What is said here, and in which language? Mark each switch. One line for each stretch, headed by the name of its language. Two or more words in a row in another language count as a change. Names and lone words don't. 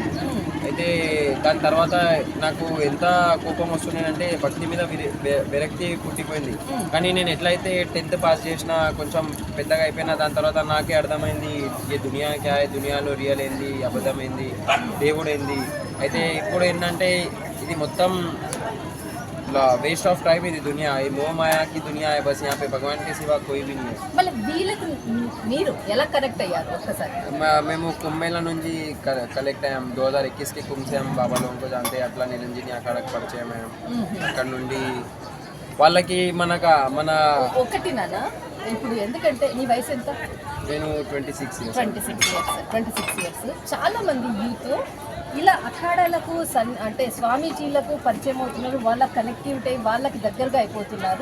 Telugu: అయితే దాని తర్వాత నాకు ఎంత కోపం వస్తుందంటే భక్తి మీద విరక్తి పుట్టిపోయింది. కానీ నేను ఎట్లయితే 10th పాస్ చేసినా, కొంచెం పెద్దగా అయిపోయినా, దాని తర్వాత నాకే అర్థమైంది ఈ
Hindi: दुनिया क्या,
Telugu: దునియాలో రియల్ ఏంది, అబద్ధం ఏంది, దేవుడు ఏంది. అయితే ఇప్పుడు ఏంటంటే ఇది మొత్తం
English: waste of time
Telugu: ఇది దునియా, ఈ
Hindi: మోह माया की दुनिया है, बस यहाँ पे भगवान के सिवा कोई भी नहीं है.
Telugu: మళ్ళీ వీళ్ళకి మీరు ఎలా కనెక్ట్ అయ్యారు ఒక్కసారి? మేము కుంభమేళా నుంచి కలెక్ట్ అయ్యాం.
Hindi: 2021 के कुंभ से हम बाबा लोगों को जानते हैं.
Telugu: అట్లా నిరంజని అక్కడికి పరిచయం అయ్యాం. అక్కడ నుండి వాళ్ళకి మన ఒకటి నాన్న ఇప్పుడు ఎందుకంటే నీ వయసు ఎంత? నేను 26 ఇయర్స్. చాలా మంది యూత్ ఇలా అఖాడాలకు అంటే స్వామీజీలకు పరిచయం అవుతున్నారు, వాళ్ళ కనెక్టివిటీ వాళ్ళకి దగ్గరగా అయిపోతున్నారు.